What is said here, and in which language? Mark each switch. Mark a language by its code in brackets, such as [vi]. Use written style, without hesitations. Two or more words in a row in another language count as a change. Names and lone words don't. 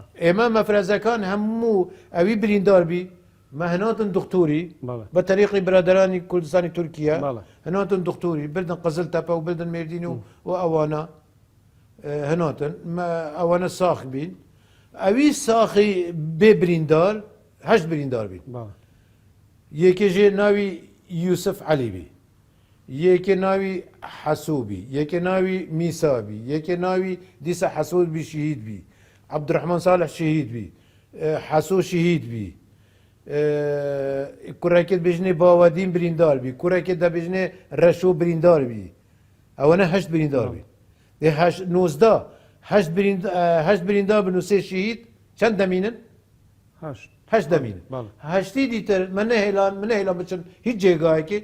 [ku] ئێمە مەفرەزەکان هەموو ئەوی بریندار بی مە هەناتن دکتۆری بە تەریقی برادرانی کوردستانی تورکیا هەناتن دکتۆری بردن قزل تەپە و بردن مێردین و ئەوانە هەناتن ئەوانە ساخ بین ئەوی ساخی بێ بریندار هەشت بریندار بین یەکێژێ ناوی یوسف علی بی یەکێ ناوی حەسووبی یەکێ ناوی میسابی یەکێ ناوی دیسە حەسوود بی شهید بی عەبدوڕەحمان ساڵح شهید بی حەسوو شهید بی کوڕێکت بژنێ باوەدین بریندار بی کوڕێکت دەبژنێ ڕەشۆ بریندار بی ئەوەنە هەشت بریندار بی نۆزدا هەشت بریندار بن و سێ شهید چەند دەمینن هەشت دەمینن هەشتی دیتر من نەهێلا بچن هیچ جێگایەکی